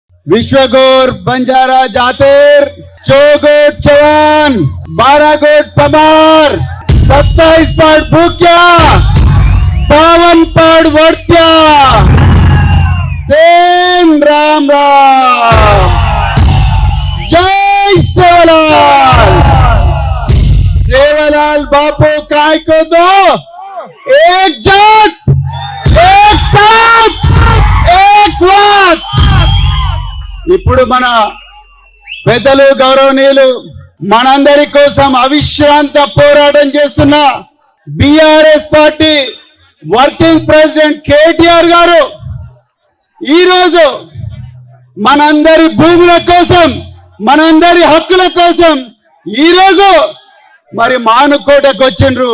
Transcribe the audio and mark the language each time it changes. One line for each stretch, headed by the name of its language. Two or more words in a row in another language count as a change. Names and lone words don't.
Lambadi: विश्वगोर बंजारा जातेर, चौगोट चवान, 12 गोट पमार, 27 पाड़ भूक्या, 52 पाड़ वर्त्या, सेम राम राम, जय सेवालाल। सेवालाल बापू काय को दो, एकजुट, एक साथ, एक वाक।
Telugu: ఇప్పుడు మన పెద్దలు గౌరవనీయులు మనందరి కోసం అవిశ్రాంత పోరాటం చేస్తున్న బీఆర్ఎస్ పార్టీ వర్కింగ్ ప్రెసిడెంట్ కేటీఆర్ గారు ఈ రోజు మనందరి భూముల కోసం మనందరి హక్కుల కోసం ఈ రోజు మరి మానుకోటకు వచ్చిండ్రు।